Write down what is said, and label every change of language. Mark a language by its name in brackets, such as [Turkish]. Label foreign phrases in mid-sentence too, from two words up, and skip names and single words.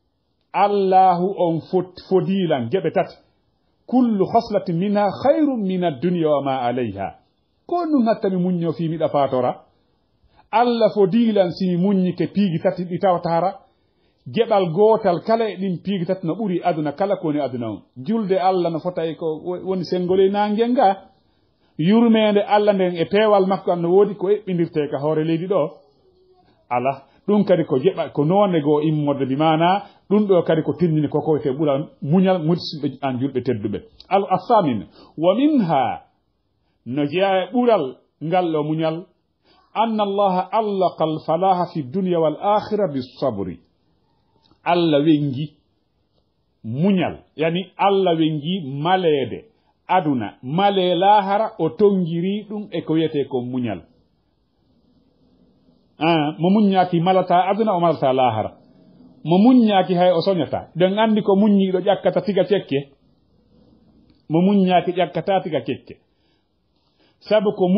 [Fula] allahu on fodilan geɓe tati [Arabic] كل خصلة منها خير من الدنيا وما عليها [Fula] ko ɗum hattami muñño fi miɗa fatora Allah fodilan simi muññike piigi tati ɗi tawtara geɓal gootal kala e ɗin piigi tati no ɓuri aduna kala ko woni aduna on julde Allah no fota e ko woni sengole nangel nga yurmede Allah nden e peewal makko an no woodi ko eɓɓindirte ka hoore leydi ɗo ala ɗum kadi ko jeɓa ko noone goo immorde bi mana ɗum ɗo kadi ko tinnini koko te ɓura muñal musidɓe an julɓe tedduɓe [Arabic] الأسامين ومنها [Fula] no jeeya e ɓural ngal ɗo muñal [Arabic] أن الله علق الفلاح في الدنيا والآخرة بالصبر [Fula] Allah wengi muñal yani Allah wengi malede aduna male lahara o tongiri ɗum e ko wiyete ko muñal mo muññaki malata aduna o malata lahara mo muññaki hay o soñata den andi ko muññiɗo ƴakkata tiga cekke mo muññaki ƴakkata tiga cekke sabu ko